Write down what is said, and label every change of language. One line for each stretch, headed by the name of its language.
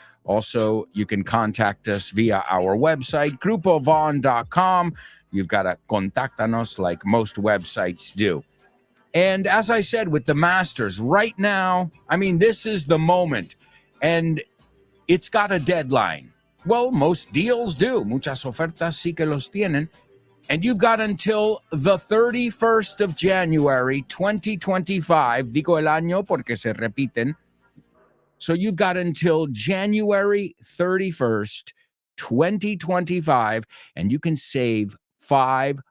English: Also, you can contact us via our website, grupovaughn.com. You've got to contactanos like most websites do. And as I said, with the Masters, right now, this is the moment. And it's got a deadline. Well, most deals do.
Spanish: Muchas ofertas sí que los tienen.
English: And you've got until the 31st of January, 2025.
Spanish: Digo el año porque se repiten.
English: So you've got until January 31st, 2025, and you can save $500.